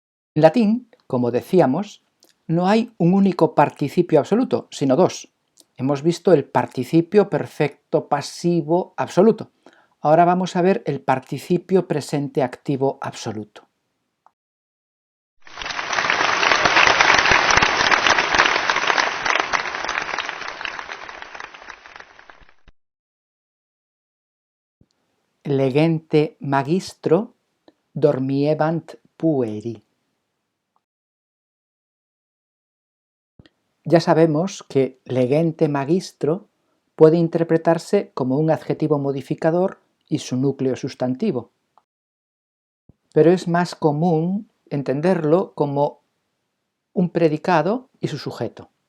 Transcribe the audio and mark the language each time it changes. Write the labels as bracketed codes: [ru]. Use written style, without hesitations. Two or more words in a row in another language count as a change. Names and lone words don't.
[es] En latín, como decíamos, no hay un único participio absoluto, sino dos. Hemos visto el participio perfecto pasivo absoluto. Ahora vamos a ver el participio presente activo absoluto. [la] Legente magistro dormiebant pueri. [es] Ya sabemos que [la] legente magistro [es] puede interpretarse como un adjetivo modificador y su núcleo sustantivo, pero es más común entenderlo como un predicado y su sujeto.